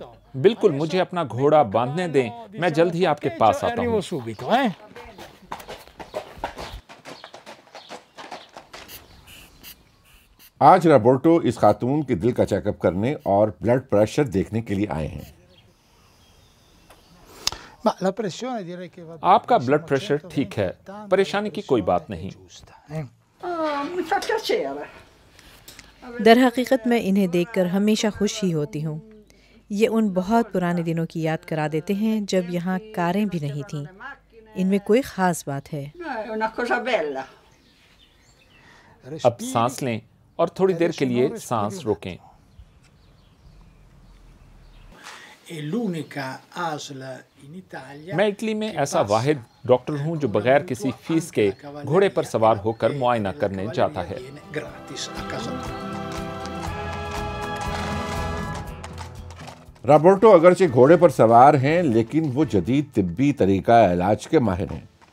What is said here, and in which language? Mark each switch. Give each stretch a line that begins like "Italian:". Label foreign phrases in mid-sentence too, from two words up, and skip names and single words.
Urdu: بالکل، مجھے اپنا گھوڑا باندھنے دیں. میں جلد ہی آپ کے پاس آتا
Italian: Arrivo
Urdu: ہوں.
Italian: subito, eh?
Urdu: آج روبرٹو اس خاتون کے دل کا چیک اپ کرنے और
English: blood pressure
Urdu: دیکھنے کے لیے آئے ہیں.
Italian: Ma la pressione direi che va
Urdu: آپ کا
Italian: benissimo,
English: blood pressure 120,
Urdu: ٹھیک ہے. 80, پریشانی کی کوئی
Italian: pressione
Urdu: بات
Italian: è
Urdu: نہیں.
Italian: giusta, eh? Mi fa piacere.
Urdu: در حقیقت میں انہیں دیکھ کر ہمیشہ خوش ہی ہوتی ہوں. یہ ان بہت پرانے دنوں کی یاد کرا دیتے ہیں جب یہاں کاریں بھی نہیں تھیں. ان میں کوئی خاص بات ہے.
Italian: È una cosa bella.
Urdu: اب سانس لیں اور تھوڑی دیر کے لیے سانس روکیں.
Italian: È l'unica ASL in Italia.
Urdu: میں اٹلی میں ایسا واحد ڈاکٹر ہوں جو بغیر کسی فیس کے گھوڑے پر سوار ہو کر معائنہ کرنے جاتا ہے.
Italian: Gratis a casa tua.
Urdu: روبرٹو اگرچہ گھوڑے پر سوار ہیں، لیکن وہ جدید طبی طریقہ علاج کے ماہر ہیں.